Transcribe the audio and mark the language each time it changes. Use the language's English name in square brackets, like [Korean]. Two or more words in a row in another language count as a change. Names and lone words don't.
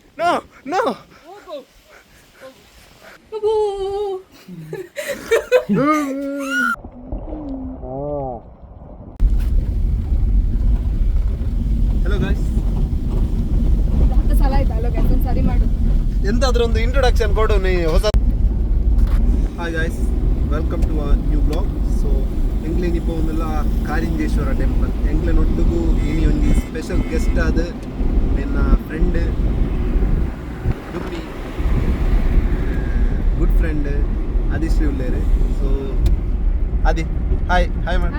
[English] no no hello guys, [Kannada] 10 ಸಲ ಆಯ್ತು [English] hello guys, [Kannada] ಒಂದು ಸರಿ ಮಾಡು. ಎಂತಾದ್ರೂ ಒಂದು ಇಂಟ್ರೊಡಕ್ಷನ್ ಕೊಡು ನೀ ಹೊಸ. [English] hi guys welcome to a new blog. [Tulu] ಸೊ ಎಂಗ್ಲೇನಿಪ್ಪ ಒಂದೆಲ್ಲ ಕಾರಿಂಜೇಶ್ವರ ಟೆಂಪಲ್ ಎಂಗ್ಲೆನೊಟ್ಟಿಗೂ ಇನಿ ಒಂದು [English] special guest [Tulu] ಆದ ನನ್ನ ಫ್ರೆಂಡ್ ಡುಪ್ಪಿ [English] good friend [Tulu] ಆದಿಶ್ರೀ ಉಳ್ಳೇರು. [Kannada] ಸೊ ಆದಿ [English] hi hi [Kannada] ಮಾಡಿ.